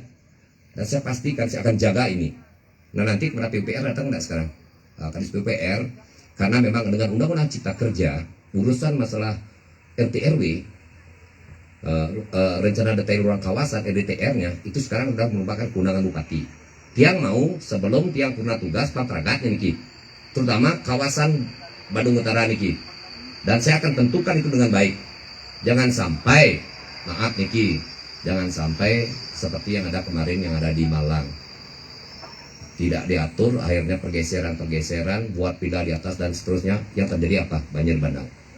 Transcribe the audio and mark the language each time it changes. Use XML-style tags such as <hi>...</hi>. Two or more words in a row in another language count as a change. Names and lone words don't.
<id>Dan saya pastikan saya akan jaga ini. Nah, nanti kepada PUPR datang enggak sekarang? Kadis PUPR, karena memang dengan Undang-Undang Cipta Kerja, urusan masalah RT/RW, rencana detail ruang kawasan RDTR-nya itu sekarang sudah merupakan kewenangan bupati. Tiang mau sebelum tiang purna tugas patragatnya niki, terutama kawasan Badung Utara niki. Dan saya akan tentukan itu dengan baik. Jangan sampai, maaf niki, jangan sampai seperti yang ada kemarin yang ada di Malang. Tidak diatur, akhirnya pergeseran, buat pindah di atas dan seterusnya. Yang terjadi apa? Banjir bandang.</id>